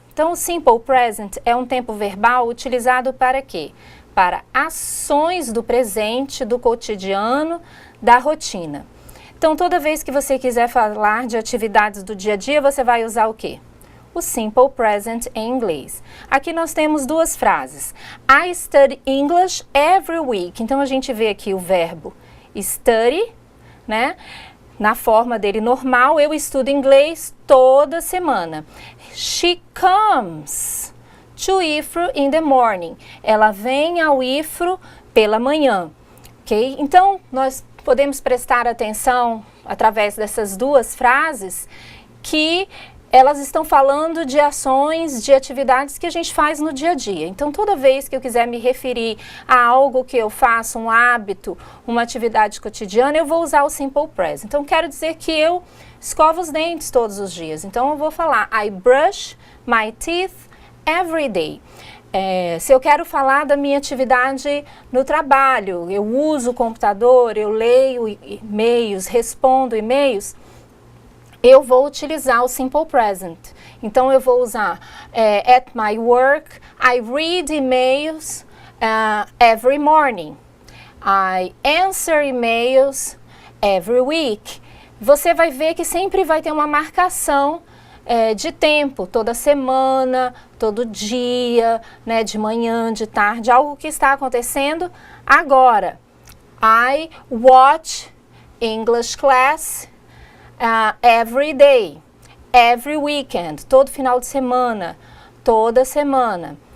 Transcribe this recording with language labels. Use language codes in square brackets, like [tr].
[pt] Então, o simple present é um tempo verbal utilizado para quê? Para ações do presente, do cotidiano, da rotina. Então, toda vez que você quiser falar de atividades do dia a dia, você vai usar o quê? O simple present em inglês. Aqui nós temos duas frases. [en] I study English every week. [pt] Então, a gente vê aqui o verbo study, né? Na forma dele normal, eu estudo inglês toda semana. [en] She comes to IFRO in the morning. [pt] Ela vem ao IFRO pela manhã, ok? Então, nós podemos prestar atenção, através dessas duas frases, que elas estão falando de ações, de atividades que a gente faz no dia a dia. Então, toda vez que eu quiser me referir a algo que eu faço, um hábito, uma atividade cotidiana, eu vou usar o simple present. Então, quero dizer que eu escovo os dentes todos os dias. Então, eu vou falar [en] I brush my teeth every day. [pt] Se eu quero falar da minha atividade no trabalho, eu uso o computador, eu leio e-mails, respondo e-mails, eu vou utilizar o simple present. Então, eu vou usar [en] at my work, I read emails every morning. I answer emails every week. [pt] Você vai ver que sempre vai ter uma marcação de tempo, toda semana, todo dia, né, de manhã, de tarde, algo que está acontecendo agora. [en] I watch English class every day, every weekend, [pt] todo final de semana, toda semana.